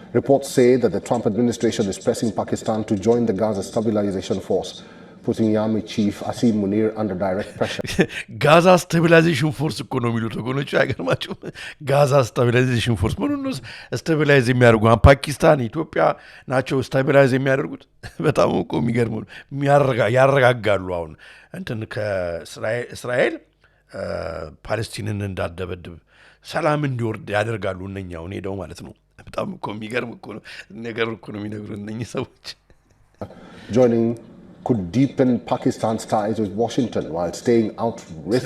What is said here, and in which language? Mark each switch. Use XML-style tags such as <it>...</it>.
<en>Reports say that the Trump administration is pressing Pakistan to join the Gaza Stabilization Force, putting Army Chief Asim Munir under direct pressure.</en> <am>ጋዛ ስታቢላይዜሽን ፎርስ እኮ ነው የሚሉት ወገኖቹ፣ አይገርማችሁም? ጋዛ ስታቢላይዜሽን ፎርስ ምኑን ነው ስታቢላይዝ የሚያደርጉ? ፓኪስታን፣ ኢትዮጵያ ናቸው ስታቢላይዝ የሚያደርጉት? በጣም እኮ የሚገርሙ ያረጋጋሉ። አሁን ከእስራኤል ፓለስቲንን እንዳደበድብ ሰላም እንዲወርድ ያደርጋሉ እነኛውን ሄደው ማለት ነው። በጣም እኮ የሚገርም እኮ ነው ነገር እኮ ነው የሚነግሩ እነኚህ ሰዎች።</am> <en>Joining could deepen Pakistan's ties with Washington while staying out risks.</en>